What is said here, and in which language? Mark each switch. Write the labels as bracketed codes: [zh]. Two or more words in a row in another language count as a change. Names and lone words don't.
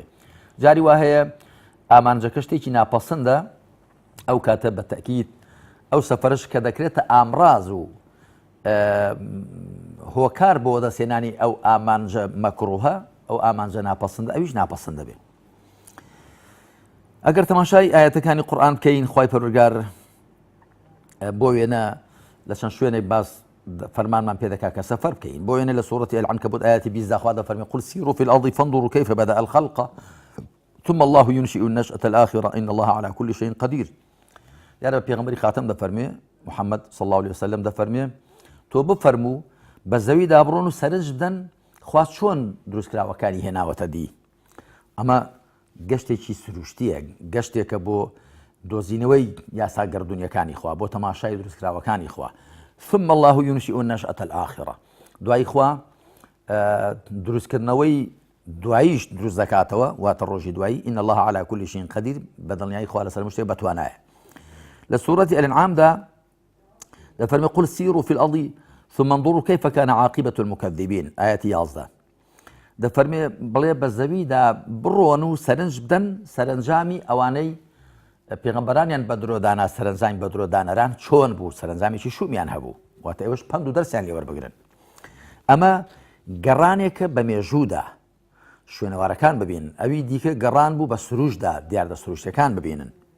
[ckb] جاری وهەیە ئامانجەکە شتێکی ناپەسەندە، ئەو کاتە بە تەکید ئەو سەفەرش کە دەکرێتە ئامراز و هۆکار بۆ دەسێنانی ئەو ئامانجە مەکروهە، ئەو ئامانجە ناپەسەندە، ئەویش ناپەسەند دەبێت. ئەگەر تەماشای ئاەتەکانی قورئان بکەین، خوای پەروەردگار بۆ وێنە لە چەند شوێنێک باس فەرمانمان پێ دەکات کە سەفەر بکەین. بۆ وێنە لە سوورەتی العنکەبوت ئاەتی 20 خوا دەفەرمێ [ar] قل سیروا فی الأرض فانظروا كيف بدأ الخلق ثم الله ينشئ النشأة الآخرة إن الله على كل شيء قدير. [ckb] یارە پێغەمبەری خاتەم دەفەرمێ، محەممەد [ar] صلی الله عليه وسلم [ckb] دەفەرمێ تۆ بفەرموو بە زەویدا بڕۆن و سەرنج بدەن خوا چۆن دروستکراوەکانی هێناوەتە دی. ئەمە گەشتێکی سروشتیە، گەشتێکە بۆ دۆزینەوەی یاسا گەردونیەکانی خوا، بۆ تەماشای دروستکراوەکانی خوا. [ar] ثم الله ينشئ النشأة الآخرة. [ckb] دوای خوا دروستکردنەوەی دواییش دروست دەکاتەوە، واتە ڕۆژی دوایی. [ar] إن الله على كل شيء قدير، [ckb] بەدڵنیایی خوا لەسەر هەموو شتێک بەتوانایە. لە سوورەتی الأنعامدا دەفەرمێ [ar] قل سیروا فی الأرض ثم انظروا كيف كان عاقبة المكذبين. [ckb] ئاەتی 11 دەفەرمێ بڵێ بە زەویدا بڕۆن و سەرنج بدەن سەرنجامی ئەوانەی پێغەمبەرانیان بە درۆدانا، سەرنجامی بە درۆدانەران چۆن بوو، سەرنجامیی شومیان هەبوو، واتە ئێوەش پند و دەرسیان لێوەربگرن. ئەمە گەڕانێکە بە مێژوودا، شوێنەوارەکان ببین، ئەوی دیکە گەڕان بوو بە سروشدا، دیاردە سروشتەکان ببینن.